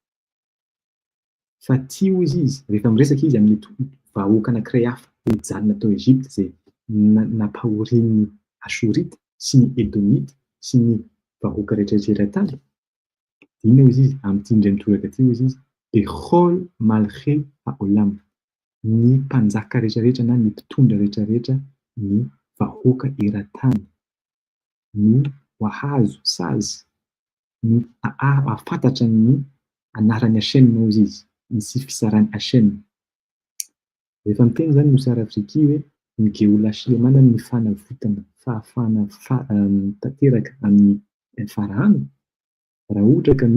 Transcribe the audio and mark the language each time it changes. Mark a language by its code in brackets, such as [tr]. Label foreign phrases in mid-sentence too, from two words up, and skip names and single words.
[mg] Fa tia ozy izy, rehefa miresaka izy amin'ny vahoaka anankiray hafa nijanona tao Ezipta izay nampahorian'ny Ashorita sy ny Edomita sy ny vahoaka rehetrarehetra tany. Inona ozy izy amin'ity indray mitoraka ity ozy izy, [he] בכל מלכי העולם, [mg] ny mpanjaka rehetrarehetra na ny mpitondra rehetrarehetra ny vahoaka eran-tany no hahazo sazy no ahafantatra ny anaran'ny Hashem ozy izy, sy fisarany Hashem. Rehefa miteny zany Mosar Afriki hoe ny Geola Sulemana ny fanavotana fahafahana tanteraka amin'ny Farahana, raha ohatra ka